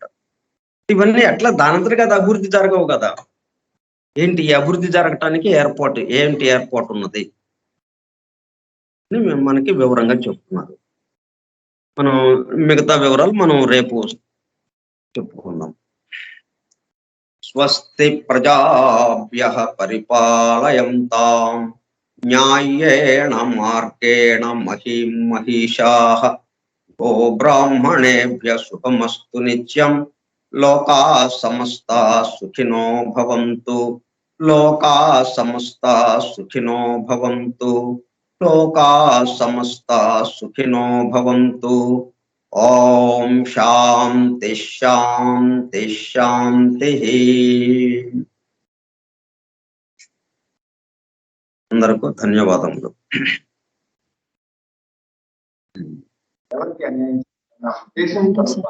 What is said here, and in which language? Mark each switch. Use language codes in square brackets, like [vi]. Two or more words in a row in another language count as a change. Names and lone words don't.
[te] ఇవన్నీ ఎట్లా దానంతటి కదా అభివృద్ధి జరగవు కదా. ఏంటి ఈ అభివృద్ధి జరగటానికి ఏర్పాటు ఉన్నది అని మనకి వివరంగా చెప్తున్నారు. మనం మిగతా వివరాలు మనం రేపు చెప్పుకుందాం. [sa] స్వస్తి ప్రజాభ్యః పరిపాలయంతాం న్యాయేణ మార్గేణ మహీం మహిషాః గో బ్రాహ్మణేభ్యః శుభమస్తు నిత్యం. లోకాః సమస్తాః సుఖినో భవంతు. లోకాః సమస్తాః సుఖినో భవంతు. లోకాః సమస్తాః సుఖినో భవంతు. ఓం శాంతి శాంతి శాంతి. [te] అందరికీ ధన్యవాదములు. ఎవరికి అన్యాయం చేస్తున్న ఉద్దేశంతో